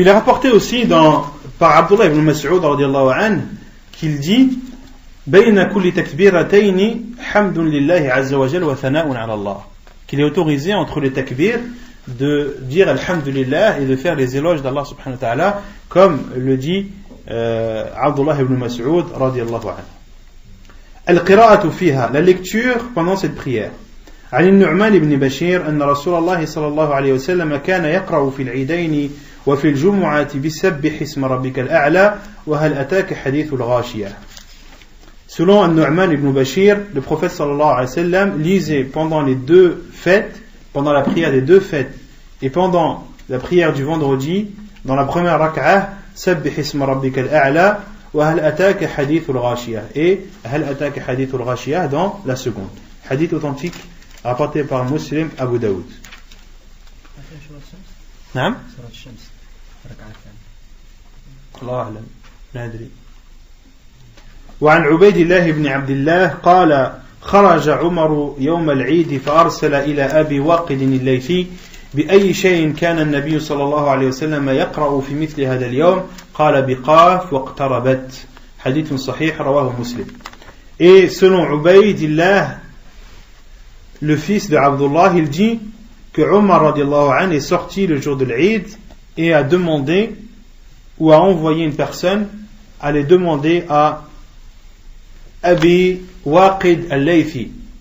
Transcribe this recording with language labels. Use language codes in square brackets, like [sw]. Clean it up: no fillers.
[fr] Il est rapporté aussi par Abdullah ibn Mas'ud radiyallahu anhu qu'il dit [ar] بين كل تكبيرتين حمد لله عز وجل وثناء على الله, [fr] qu'il est autorisé entre les takbir de dire alhamdulillah et de faire les éloges d'Allah subhanahu wa ta'ala, comme le dit Abdullah ibn Mas'ud radiyallahu anhu. [ar] القراءة فيها, [fr] la lecture pendant cette prière. [ar] عن النعمان بن بشير أن رسول الله صلى الله عليه وسلم كان يقرأ في العيدين وفي الجمعة بسبح اسم ربك الأعلى وهل أتاك حديث الغاشية. [fr] Selon Nu'man ibn Bashir, le prophète sallallahu alayhi wa sallam lisait pendant les 2 fêtes, pendant la prière des 2 fêtes et pendant la prière du vendredi, dans la première rak'ah, Sabbih isma rabbika al-a'la wa hal ataka hadith al-ghashiyah, et hal ataka hadith al-ghashiyah dans la seconde. Hadith authentique rapporté par Muslim, Abu Daoud. [ar] نعم الله أعلم لا أدري. وعن عبيد الله بن عبد الله قال خرج عمر يوم العيد فأرسل إلى أبي واقد الليثي بأي شيء كان النبي صلى الله عليه وسلم يقرأ في مثل هذا اليوم قال بقاف واقتربت. حديث صحيح رواه مسلم. [fr] Et selon Ubaydillah, le fils de Abdullah, il dit que Omar radiallahu anhu est sorti le jour de l'Eid et a demandé ou a envoyé une personne à les demander à Abi Waqid al-Laythi.